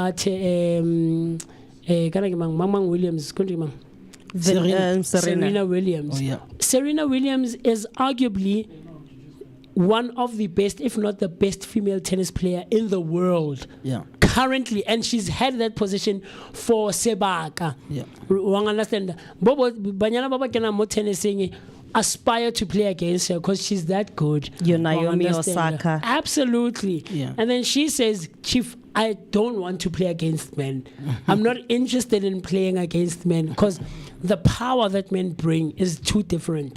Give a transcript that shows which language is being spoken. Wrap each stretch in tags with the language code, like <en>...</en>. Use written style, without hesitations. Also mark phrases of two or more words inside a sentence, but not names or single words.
<en>Mamang Williams, Serena Williams. Oh, yeah. Serena Williams is arguably one of the best, if not the best, female tennis player in the world. Yeah. Currently, and she's had that position for sebaka. Yeah. Wang understand?</en> <tn>Bobo banyana baba kena mo tennising</tn> <en>aspire to play against her because she's that good. You're Naomi Osaka. Absolutely. Yeah. And then she says, Chief, I don't want to play against men. I'm not interested in playing against men because the power that men bring is too different.</en>